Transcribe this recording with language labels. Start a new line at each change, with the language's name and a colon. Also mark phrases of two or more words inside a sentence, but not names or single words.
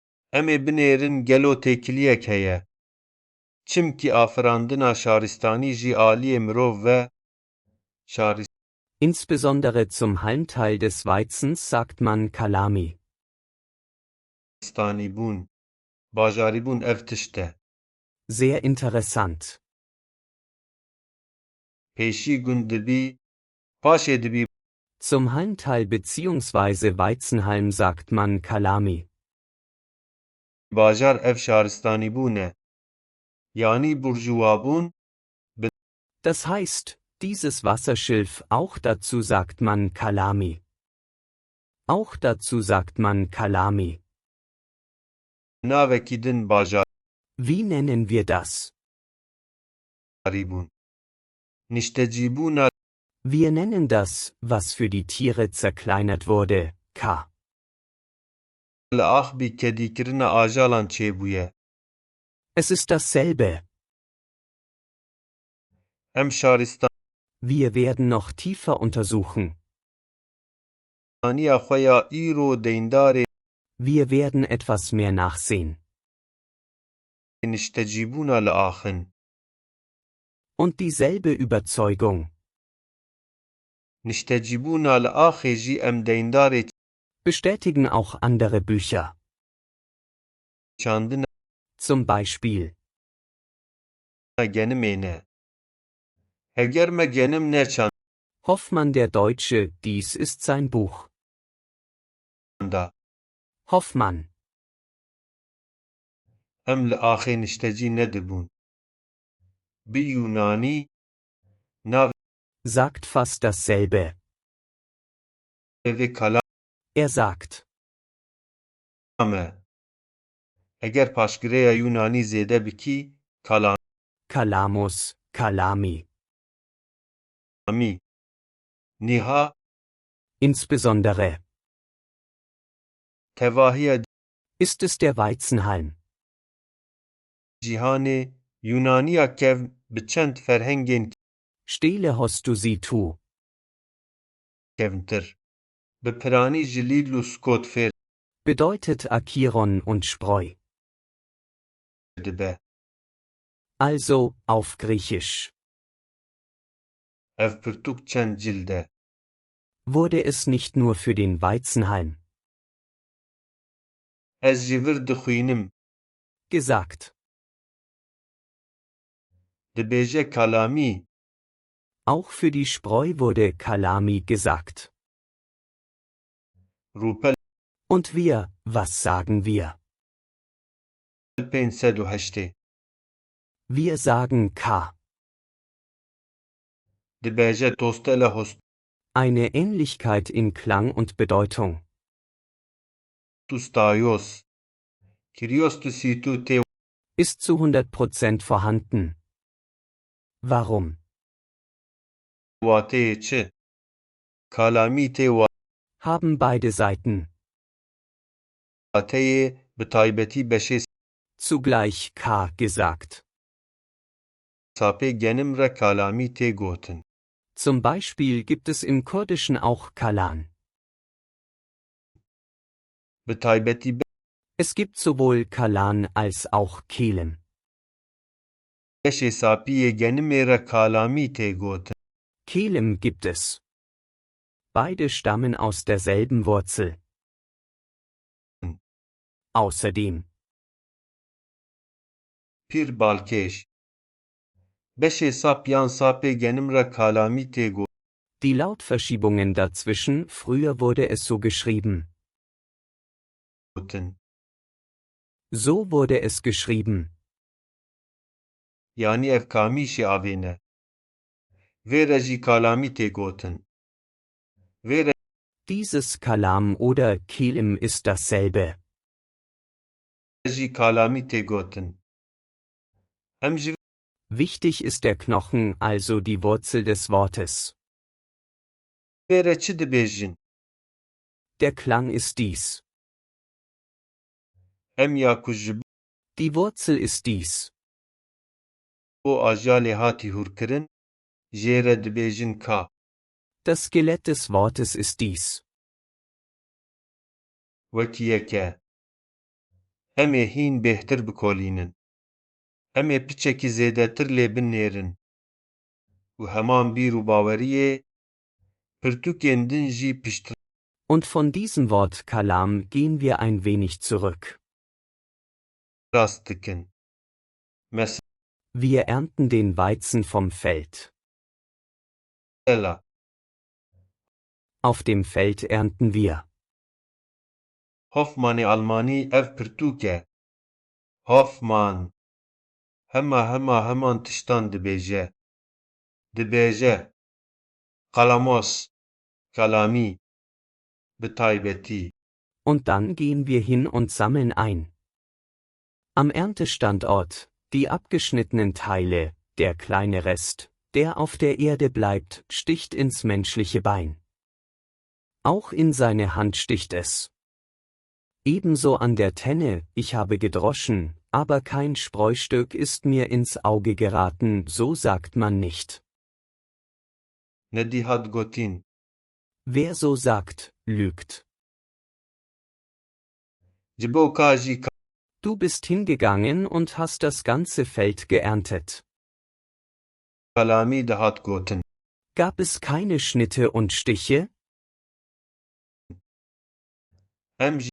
Kurdish: Em ê binêrin gelo têkiliyek heye. Çimkî afirandina şaristanî jî aliyê mirov ve
German: Insbesondere zum Halmteil des Weizens sagt man Kalami.
Kurdish: şaristanî bûn, bajarî bûn ev tişt e.
German: Sehr interessant.
Kurdish: Pêşî gund dibî, paşê dibî
German: Zum Halmteil bzw. Weizenhalm sagt man Kalami.
Kurdish: bajar ev şaristanî bûn e. Yani burjuwa bûn,
German: Das heißt, dieses Wasserschilf, auch dazu sagt man Kalami. Auch dazu sagt man Kalami.
Kurdish: navekî din bajarî
German: Wie nennen wir das?
Kurdish: bûn. Niştecîbûna
German: Wir nennen das, was für die Tiere zerkleinert wurde, K.
Kurdish: li axbî kedîkirina ajalan çêbûye.
German: Es ist dasselbe.
Kurdish: Em şaristanîya
German: Wir werden noch tiefer untersuchen.
Kurdish: xwe ya îro deyndarê
German: Wir werden etwas mehr nachsehen.
Kurdish: niştecîbûna li axin.
German: Und dieselbe Überzeugung.
Kurdish: Niştecîbûna li axê jî em deyndarê
German: Bestätigen auch andere Bücher.
Kurdish: çandina
German: Zum Beispiel.
Kurdish: genimê ne. Heger me genim neçanda,
German: Hoffmann der Deutsche, dies ist sein Buch. Hoffmann.
Kurdish: em li axê niştecî nedibûn. Bi Yunanî navê
German: Sagt fast dasselbe.
Kurdish: vê kalam
German: sagt.
Kurdish: e. Eger paşgireya Yunanî zêde bikî,
German: Kalamus, Kalami.
Kurdish: kalamî. Niha
German: Insbesondere.
Kurdish: tevahiya
German: Ist es der Weizenhalm?
Kurdish: cîhanê Yunaniya kev bi çend ferhengên Stele hast du sie tu. kevntir. Bi piranî ji Lidl û Scott fêr
German: Bedeutet Achiron und Spreu.
Kurdish: dibe.
German: Also, auf Griechisch.
Kurdish: Ev pirtûk çend cild e.
German: Wurde es nicht nur für den Weizenhalm
Kurdish: Ez jî vir dixwînim.
German: gesagt.
Kurdish: Dibêje kalamî.
German: Auch für die Spreu wurde Kalami gesagt.
Kurdish: Rûpel
German: Und wir, was sagen wir?
Kurdish: 508.
German: Wir sagen K.
Kurdish: Dibêje tostele host
German: Eine Ähnlichkeit in Klang und Bedeutung. tu staios. Kyrios tu situ te Ist zu 100% vorhanden. Warum?
Kurdish: wateyê çi? Kalamî tê
German: Haben beide Seiten.
Kurdish: wateyê bi taybetî beşê
German: Zugleich K gesagt.
Kurdish: sapê genim re kalamî tê gotin.
German: Zum Beispiel gibt es im Kurdischen auch Kalan.
Kurdish: Bi taybetî
German: Es gibt sowohl Kalan als auch Kelem.
Kurdish: beşê sapiyê genimê re kalamî tê gotin.
German: Kelem gibt es. Beide stammen aus derselben Wurzel. Außerdem.
Kurdish: Pir balkêş. Beşê sap yan sapê genim re kalamî tê
German: Die Lautverschiebungen dazwischen, früher wurde es so geschrieben.
Kurdish: gotin.
German: So wurde es geschrieben.
Kurdish: Yani ev kamîşê avê ne. Vê re jî kalamî tê gotin. Vê re
German: Dieses Kalam oder Kelem ist dasselbe.
Kurdish: jî kalamî tê gotin. Em ji
German: Wichtig ist der Knochen, also die Wurzel des Wortes.
Kurdish: vê re çi dibêjin?
German: Der Klang ist dies.
Kurdish: Em ya ku ji
German: Die Wurzel ist dies.
Kurdish: bo ajalê hatî hûrkirin, jê re dibêjin ka.
German: Das Skelett des Wortes ist dies.
Kurdish: Wekî yek e. Em ê hîn bêhtir bikolînin. Em ê piçekî zêdetir lê binêrin. û heman bîr û baweriyê pirtûkên din jî piştî
German: Und von diesem Wort Kalam gehen wir ein wenig zurück.
Kurdish: rast dikin.
German: Wir ernten den Weizen vom Feld.
Kurdish: Mesela
German: Auf dem Feld ernten wir.
Kurdish: Hoffmanê Almanî ev pirtûk e. Hoffmann heman tiştan dibêje. Dibêje qalamos, kalamî, bi taybetî.
German: Und dann gehen wir hin und sammeln ein. Am Erntestandort, die abgeschnittenen Teile, der kleine Rest, der auf der Erde bleibt, sticht ins menschliche Bein. Auch in seine Hand sticht es. Ebenso an der Tenne, ich habe gedroschen, aber kein Spreustück ist mir ins Auge geraten, so sagt man nicht.
Kurdish: Nedî hat gotin.
German: Wer so sagt, lügt.
Kurdish: Ji bo ka jî
German: Du bist hingegangen und hast das ganze Feld geerntet.
Kurdish: kalamî de hat gotin.
German: Gab es keine Schnitte und Stiche?
Kurdish: Em jî